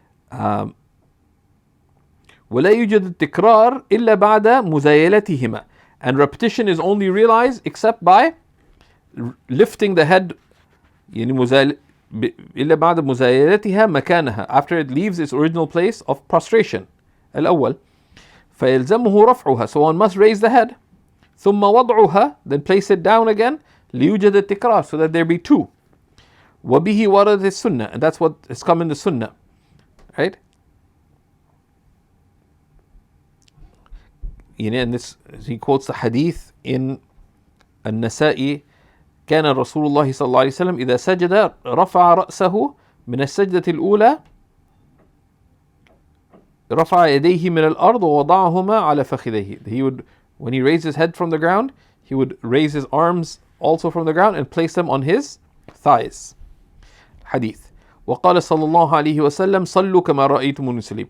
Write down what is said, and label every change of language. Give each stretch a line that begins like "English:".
Arabic: ولا يوجد التكرار إلا بعد مزايلتهما,
English: and repetition is only realized except by lifting the head,
Arabic: إلا بعد مزايلتها مكانها,
English: after it leaves its original place of prostration,
Arabic: الأول. فيلزمه رفعها,
English: so one must raise the head.
Arabic: ثم وضعها,
English: then place it down again.
Arabic: ليوجد التكرار,
English: so that there be 2.
Arabic: وبه ورد السنة,
English: and that's what has come in the sunnah, right? And this, he quotes the hadith in
Arabic: النسائي: كان رسول الله صلى الله عليه وسلم إذا سجد رفع رأسه من السجدة الأولى رفع يديه من الأرض ووضعهما على فخذيه.
English: He would, when he raised his head from the ground, he would raise his arms also from the ground and place them on his thighs. Hadith.
Arabic: وقال صلى الله عليه وسلم صلوا كما رأيتموني أصلي.